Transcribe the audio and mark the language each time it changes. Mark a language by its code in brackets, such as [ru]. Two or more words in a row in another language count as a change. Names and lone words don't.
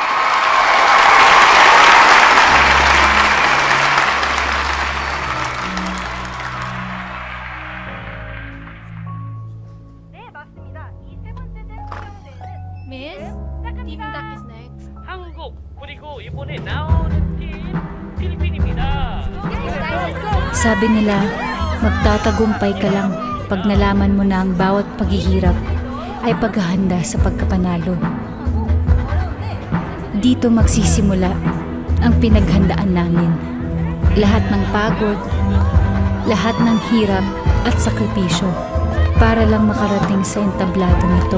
[en] Miss, Team Indak is next. [ko] 한국 그리고 이번에 나오는 팀 필리핀입니다. [tl] Sabi nila, magtatagumpay ka lang pag nalaman mo na ang bawat paghihirap ay paghahanda sa pagkapanalo. Dito magsisimula ang pinaghandaan namin. Lahat ng pagod, lahat ng hirap at sakripisyo para lang makarating sa entablado nito.